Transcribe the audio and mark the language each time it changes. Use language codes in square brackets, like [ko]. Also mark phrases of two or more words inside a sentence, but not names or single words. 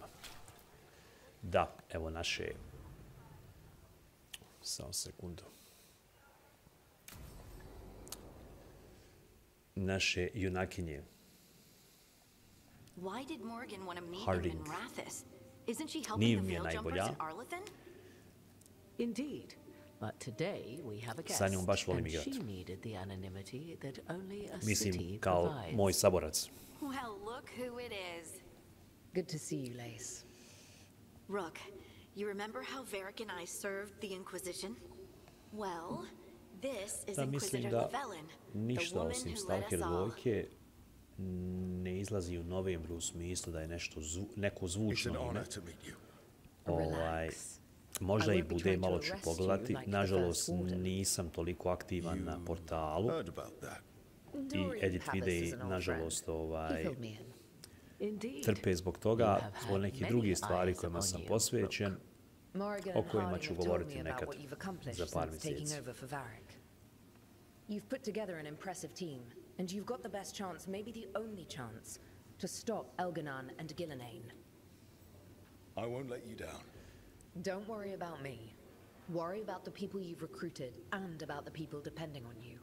[sr] Da, evo naše... Samo sekundu. Naše junakinje. Harding. Nije mi je najbolja. [en] Indeed. But today we have a guest, [sr] Sa njom baš volim and igrati. [en] she needed the anonymity that only a [sr] Mislim, city kao provides. moj saborac. [en] Well, look who it is. Good to see you, Lace. Rook, you remember how Varric and I served the Inquisition? Well, this is [sr] Da, mislim Inquisitor da Llewellyn, the ništa woman osim [en] who led Stalker us all. [sr] dvojke ne izlazi u novembru u smislu da je nešto neko zvučno ime. Relax. Možda i bude, malo ću pogledati. Nažalost, nisam toliko aktivan na portalu i edit videi, nažalost, trpe zbog toga, zbog nekih drugih stvari kojima sam posvećen, o kojima ću govoriti nekad za par mjeseci. [en] You've put together an impressive team, and you've got the best chance, maybe the only chance, to stop Elganon and Gillenane. I won't let you down. Don't worry about me. Worry about the people you've recruited and about the people depending on you.